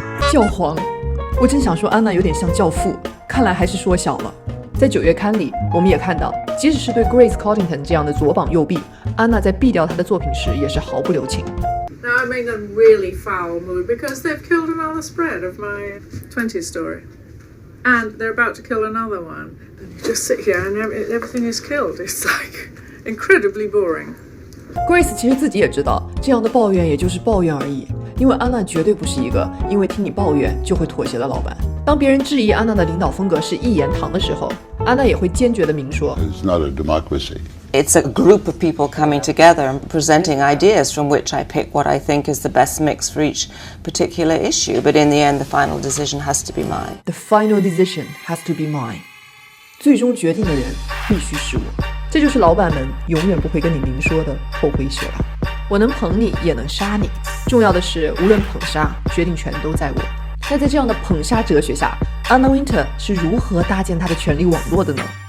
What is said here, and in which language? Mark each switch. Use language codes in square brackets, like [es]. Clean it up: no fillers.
[zh] 教皇，我真想说安娜有点像教父，看来还是说小了。在9月刊里，我们也看到，即使是对 Grace Coddington 这样的左膀右臂，安娜在毙掉她的作品时也是毫不留情。 [en] Now I'm in a really foul mood because they've killed another spread of my 20s story. And they're about to kill another one. You just sit here and everything is killed. It's like incredibly boring. [zh] Grace 其实自己也知道，这样的抱怨也就是抱怨而已，因为安娜绝对不是一个因为听你抱怨就会妥协的老板。当别人质疑安娜的领导风格是一言堂的时候，安娜也会坚决地明说 [en] It's not a democracy. It's a group of people coming together and presenting ideas from which I pick what I think is the best mix for each particular issue. But in the end, the final decision has to be mine. The final decision has to be mine. [zh] 最终决定的人必须是我。这就是老板们永远不会跟你明说的后悔舍了。我能捧你，也能杀你。重要的是，无论捧杀，决定权都在我。那在这样的捧杀哲学下， Anna Wintour 是如何搭建她的权力网络的呢？